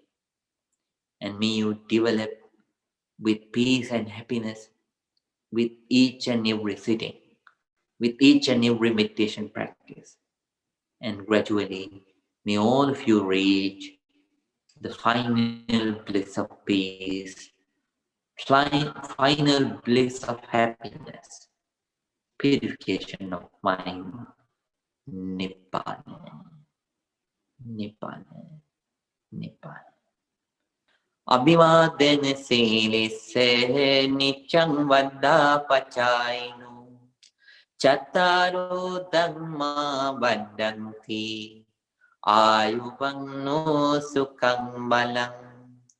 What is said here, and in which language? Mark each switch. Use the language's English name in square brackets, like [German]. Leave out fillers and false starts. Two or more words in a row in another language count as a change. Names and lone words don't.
[English] And may you develop with peace and happiness with each and every sitting, with each and every meditation practice. And gradually, may all of you reach the final bliss of peace, final bliss of happiness, purification of mind, [Pali] Nibbana, Nibbana, Nibbana. Abhivadena silisse niccang vada pacaino Chattaro dhamma vadanti Ayuvanno sukhang balang